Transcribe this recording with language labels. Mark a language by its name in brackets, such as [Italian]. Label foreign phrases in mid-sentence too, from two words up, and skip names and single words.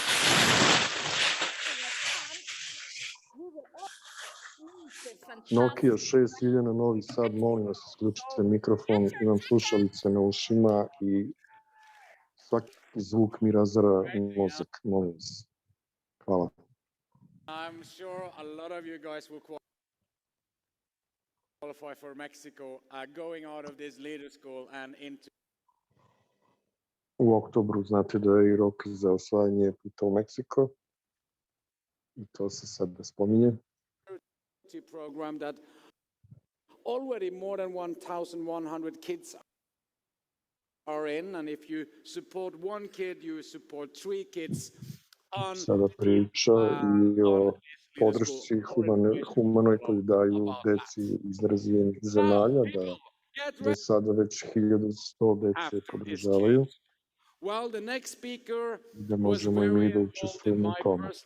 [Serbian] Nokia 6000 na Novi Sad, molim vas, isključite mikrofon, imam slušalice na ušima i svaki zvuk mi razara mozak, molim vas. Hvala. [English] I'm sure a lot of you guys will qualify for Mexico, going out of this leader school and into... [Serbian] U oktobru znate da je i rok za osvajanje puta u Meksiko i to se sada spominje. [English] Program that already more than 1,100 kids are in, and if you support one kid, you support 3 kids. [Serbian] Sada priča i o podršci humanoj koju daju deci iz razvijenih zemalja, da je sada već 1100 dece podržavaju. Da možemo i mi da učestvujemo u tome.